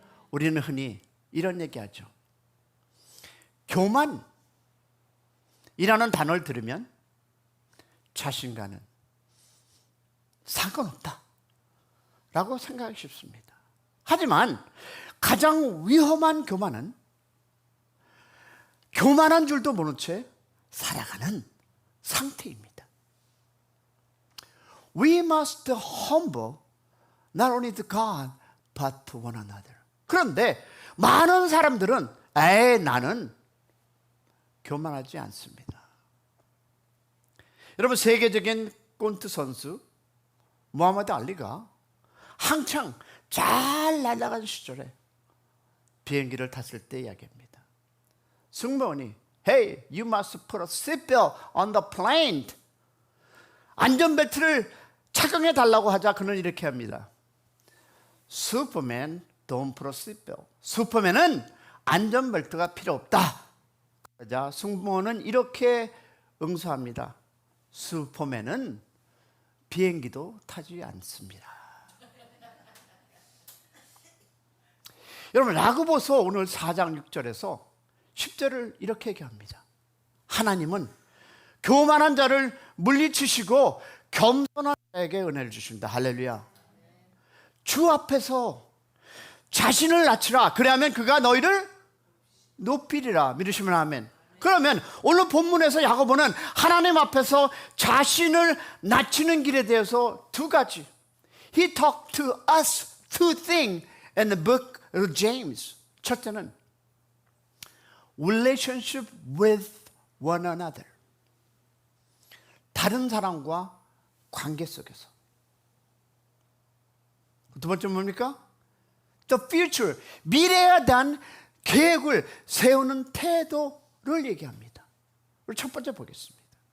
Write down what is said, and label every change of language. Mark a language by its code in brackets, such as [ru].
[ko] 우리는 흔히 이런 얘기하죠. 교만이라는 단어를 들으면 자신과는 상관없다 라고 생각하기 쉽습니다. 하지만 가장 위험한 교만은 교만한 줄도 모른 채 살아가는 상태입니다. [en] We must humble not only to God but to one another. [ko] 그런데 많은 사람들은 나는 교만하지 않습니다. 여러분, 세계적인 꼰트 선수 무하마드 알리가 한창 잘 날아가는 시절에 비행기를 탔을 때 이야기합니다. 승무원이 [en] Hey, you must put a seatbelt on the plane. [ko] 안전벨트를 착용해 달라고 하자 그는 이렇게 합니다. [en] Superman don't put a seatbelt. [ko] 슈퍼맨은 안전벨트가 필요 없다. 그러자 승무원은 이렇게 응수합니다. 슈퍼맨은 비행기도 타지 않습니다. 여러분, 야고보서 오늘 4장 6절에서 10절을 이렇게 얘기합니다. 하나님은 교만한 자를 물리치시고 겸손한 자에게 은혜를 주십니다. 할렐루야. 주 앞에서 자신을 낮추라. 그래야만 그가 너희를 높이리라. 믿으시면 아멘. 그러면 오늘 본문에서 야고보는 하나님 앞에서 자신을 낮추는 길에 대해서 두 가지. [en] He talked to us two things in the book of James. [ko] 첫째는 [en] relationship with one another. [ko] 다른 사람과 관계 속에서. 두 번째 뭡니까? [en] The future. [ko] 미래에 대한 계획을 세우는 태도를 얘기합니다. 우리 첫 번째 보겠습니다.